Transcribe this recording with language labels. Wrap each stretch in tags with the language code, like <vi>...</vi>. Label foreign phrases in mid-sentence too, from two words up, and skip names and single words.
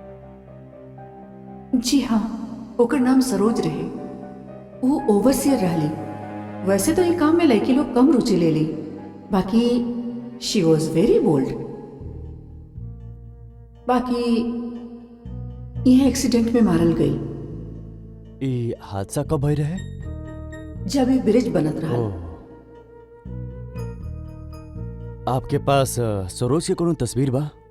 <bho>जी हाँ, ओकर नाम सरोज रहे। वो ओवरसियर रहली। वैसे तो ये काम में लड़की लोग कम रुचि ले ली, बाकी</bho> <en>she was very bold.</en> <bho>बाकी यह एक्सीडेंट में मारल गई ई हादसा कब भई रहे? जब ये ब्रिज बनत रहा। ओह। आपके पास सरोज के कोनो तस्वीर बा?</bho>